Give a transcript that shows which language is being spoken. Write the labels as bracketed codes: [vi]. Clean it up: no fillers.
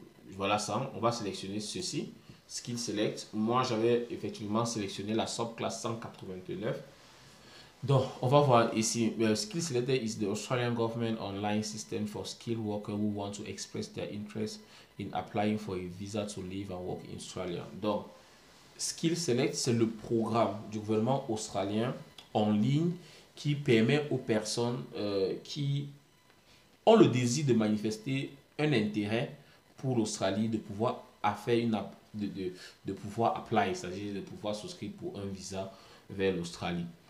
[fr] Voilà ça. On va sélectionner ceci. Skill select. Moi, j'avais effectivement sélectionné la subclasse 189. Donc, on va voir ici. [en] Skill Selector is the Australian government online system for skilled workers who want to express their interest in applying for a visa to live and work in Australia. [fr] Donc, Skill Select, c'est le programme du gouvernement australien en ligne qui permet aux personnes qui ont le désir de manifester un intérêt pour l'Australie de pouvoir faire de pouvoir apply, c'est-à-dire de pouvoir souscrire pour un visa vers l'Australie.